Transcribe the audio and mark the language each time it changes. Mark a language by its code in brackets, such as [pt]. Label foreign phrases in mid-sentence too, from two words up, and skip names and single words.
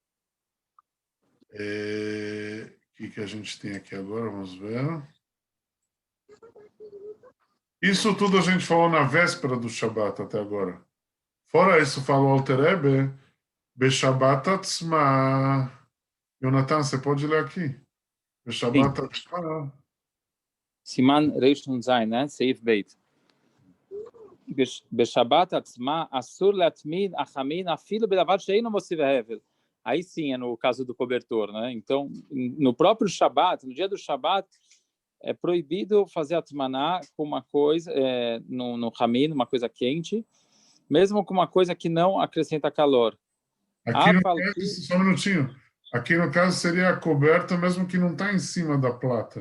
[pt] O que a gente tem aqui agora? Vamos ver. Isso tudo a gente falou na véspera do Shabat até agora. Fora isso, falou Alter Rebbe, [he] בשבת עצמה. [pt] Jonathan, você pode ler aqui. [he] בשבת עצמה. סימן ריש נון זיין, né? סעיף בית. בשבת עצמה, אסור להטמין החמין אפילו בדבר שאינו מוסיף הבל. [pt] Aí sim é no caso do cobertor, né? Então, no próprio Shabat, no dia do Shabat, é proibido fazer atmaná com uma coisa, no Hamin, uma coisa quente, mesmo com uma coisa que não acrescenta calor. Aqui no caso, só um minutinho. Aqui no caso seria a coberta, mesmo que não está em cima da plata.